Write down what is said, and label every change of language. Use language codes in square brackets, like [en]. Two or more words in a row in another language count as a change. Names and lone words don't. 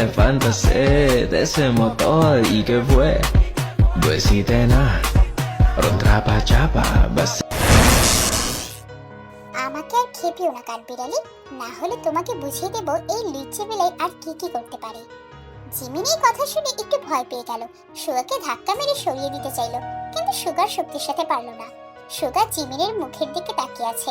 [es] levantarse de ese motor y que fue. Besite na, rontrapa chapa, bas. [bn] আমাকে আর খেপিও না কাঠবিড়ালি, না হলে তোমাকে বুঝিয়ে দেব এই লিচে বেলায় আর কি কি করতে পারে। জিমিন এই কথা শুনে একটু ভয় পেয়ে গেল। সুগাকে ধাক্কা মেরে সরিয়ে দিতে চাইলো, কিন্তু সুগার শক্তির সাথে পারলো না। সুগা জিমিনের মুখের দিকে তাকিয়ে আছে।